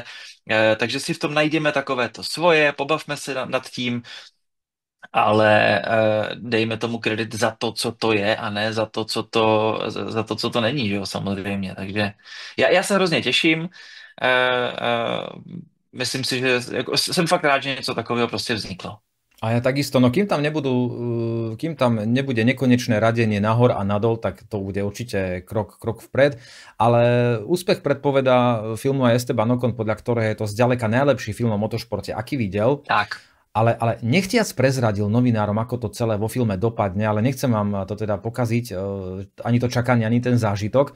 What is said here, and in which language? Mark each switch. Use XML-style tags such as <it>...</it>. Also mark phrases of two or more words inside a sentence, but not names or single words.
<cs>Takže si v tom najdeme takovéto svoje, pobavme se nad tím, ale dejme tomu kredit za to, co to je, a ne za to, co to není, že jo, samozřejmě. Takže já se hrozně těším. Eh, eh, Myslím si, že jako, jsem fakt rád, že něco takového prostě vzniklo.</cs> <sk>A ja takisto, no kým tam nebude nekonečné radenie nahor a nadol, tak to bude určite krok vpred. Ale úspech predpovedá filmu aj Esteban Ocon, podľa ktorého je to zďaleka najlepší film o motošporte, aký videl. Tak. Ale nechtiac prezradil novinárom, ako to celé vo filme dopadne, ale nechcem vám to teda pokaziť, ani to čakanie, ani ten zážitok.</sk>